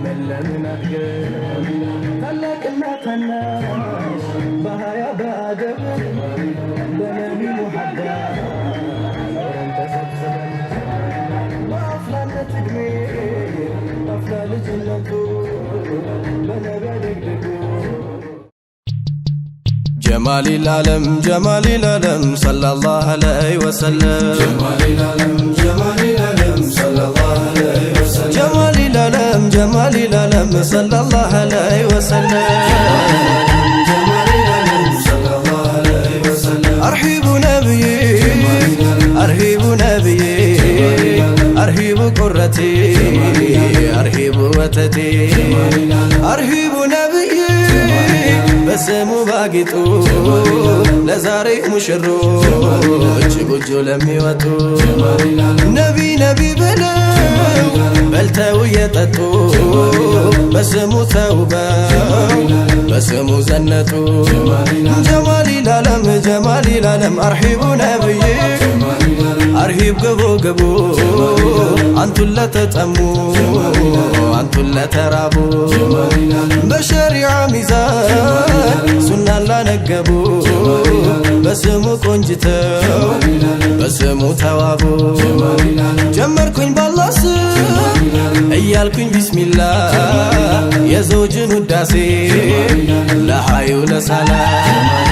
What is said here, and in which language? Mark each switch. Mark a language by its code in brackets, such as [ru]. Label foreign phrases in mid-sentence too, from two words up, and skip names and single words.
[am] ለምን አድገን ታላቅና ታናሽ በሀያ በአደብ በነቢ ሙሐባ ኖረን ተሰብስበን በአፍላነት ዕድሜ አፍላ ልጅነቱ በነቢ አደግድጉ [ar] جمال العالم صلى الله عليه وسلم جمال العالم صلى الله عليه وسلم جمال العالم صلى الله عليه وسلم جمال العالم صلى الله عليه وسلم أرحب نبيي [am] أرحب نبيي أرحب قرتي أرحب وتدي أرحب نبيي በስሙ ባጊጡ ለዛሬ ሙሽሮች ጎጆ ለሚወጡ ነቢ ብለው በልተው የጠጡ በስሙ ተውበው በስሙ ዘነጡ [ar] ጀማል العالم أرحب ነብዬ أرحب ግቡ [am] አንቱን ለተጠሙ አንቱን ለተራቡ በሸሪዓ ሚዛን ሱናን ላነገቡ በስሙ ቆንጅተው በስሙ ተዋቡ ጀመርኩኝ ባላህ ስም እያልኩኝ ቢስሚላህ የዘውጅን ውዳሴ ለሐዩ ለሰላም